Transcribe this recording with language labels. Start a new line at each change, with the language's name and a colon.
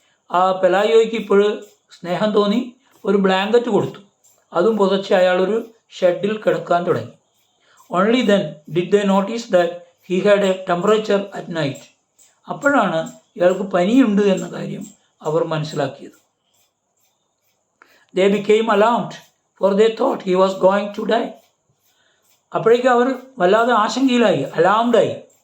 Malayalam: ആ പെലായിയോയ്ക്ക് ഇപ്പോഴും സ്നേഹം തോന്നി. ഒരു ബ്ലാങ്കറ്റ് കൊടുത്തു. അതും പുതച്ച് അയാളൊരു ഷെഡിൽ കിടക്കാൻ തുടങ്ങി.
English: Only then did they notice that he had a temperature at night.
Malayalam: അപ്പോഴാണ് ഇയാൾക്ക് പനിയുണ്ട് എന്ന കാര്യം അവർ മനസ്സിലാക്കിയത്.
English: They became alarmed, for they thought he was going to die.
Malayalam: അപ്പോഴേക്കും അവർ വല്ലാതെ ആശങ്കയിലായി, അലാംഡായി.